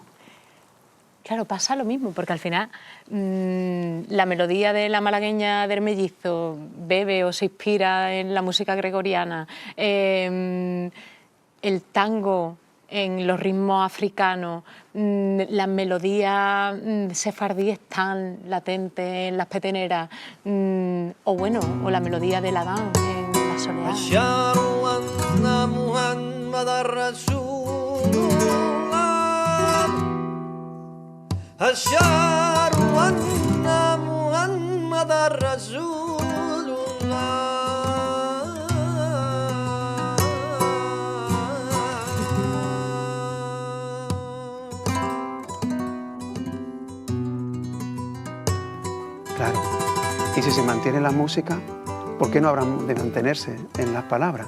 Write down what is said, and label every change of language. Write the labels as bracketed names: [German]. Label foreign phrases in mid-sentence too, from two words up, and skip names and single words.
[Spanish] Claro, pasa lo mismo, porque al final la melodía de la malagueña del mellizo bebe o se inspira en la música gregoriana, el tango en los ritmos africanos, las melodías sefardíes tan latentes en las peteneras, o bueno, o la melodía del Adán en la soleá. [Arabic] أشهد أن محمد رسول [Spanish] Claro. Y si se mantiene la música, ¿por qué no habrán de mantenerse en las palabras?